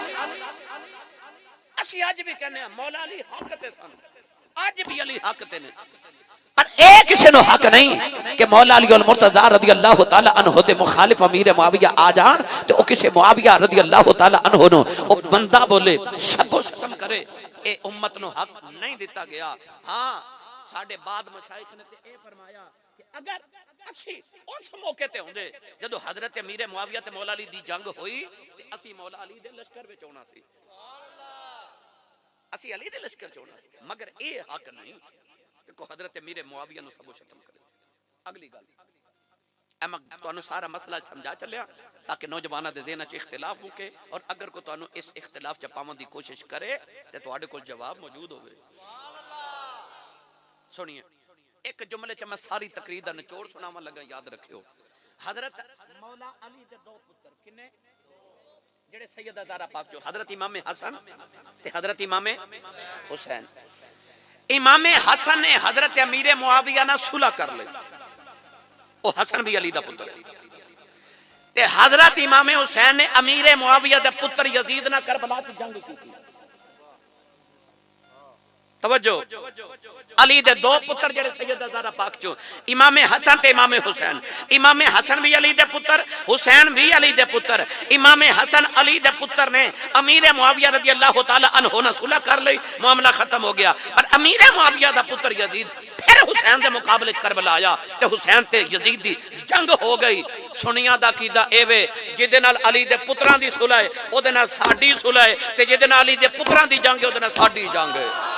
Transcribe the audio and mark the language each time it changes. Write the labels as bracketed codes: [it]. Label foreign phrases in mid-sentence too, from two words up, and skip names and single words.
[pa] اسی آج بھی کہنے ہیں مولا علی حق تے سن، آج بھی علی حق تے نے، پر ایک کسی نو حق نہیں کہ مولا علی المرتضی رضی اللہ تعالی عنہ دے مخالف امیر معاویہ آ جان تو او کسی معاویہ رضی اللہ تعالی عنہ نو او بندہ بولے، سب کو ختم کرے، اے امت نو حق نہیں دیتا گیا۔ ہاں ساڑھے بعد مشائخ نے اے فرمایا کہ اگر اسی اس موقع تے ہوندے جدو حضرت امیر معاویہ تے مولا علی دی جنگ ہوئی تے اسی مولا علی دے لشکر وچ ہونا سی، اسی علی دے لشکر چونا سی، مگر اے حق نہیں کہ حضرت امیر معاویہ نو سب ختم کرے۔ اگلی گل اما تو سارا مسئلہ سمجھا چلیا تاکہ نوجوانہ دے ذہن چ اختلاف مکے، اور اگر کو تو اس اختلاف چ پاون دی کوشش کرے تے تواڈے کول جواب موجود ہوئے۔ سنیے ایک جملے چ میں ساری تقریر دا نچوڑ سناواں لگا، یاد رکھیو۔ حضرت مولا علی دے 2 پتر کنے جڑے سیدہ زہرا پاک جو حضرت امام حسن تے حضرت امام حسین۔ امام حسن نے حضرت امیر معاویہ نہ صلح کر لے، او حسن بھی علی دا پتر تے حضرت امام حسین نے امیر معاویہ دے پتر یزید نہ کربلا [ur] کی جنگ کی تھی۔ [pa] توجہ، علی دے 2 پتر جڑے سیدہ زہرا پاک چو، امام حسن تے امام حسین۔ امام حسن بھی علی دے پتر، حسین بھی علی دے پتر۔ امام حسن علی دے پتر نے امیر معاویہ رضی اللہ تعالی عنہ نے [ur] صلح کر لی، معاملہ ختم ہو گیا۔ [pa] اور امیر معاویہ دا پتر یزید پھر حسین دے مقابلے کربلا آیا تے حسین تے یزید دی جنگ ہو گئی۔ سنیاں دا عقیدہ اے وے جدے نال علی دے پتراں دی صلح ہے او دے نال ساڈی صلح ہے، تے جدے نال علی دے پتراں دی جنگ ہے او دے نال ساڈی جنگ ہے۔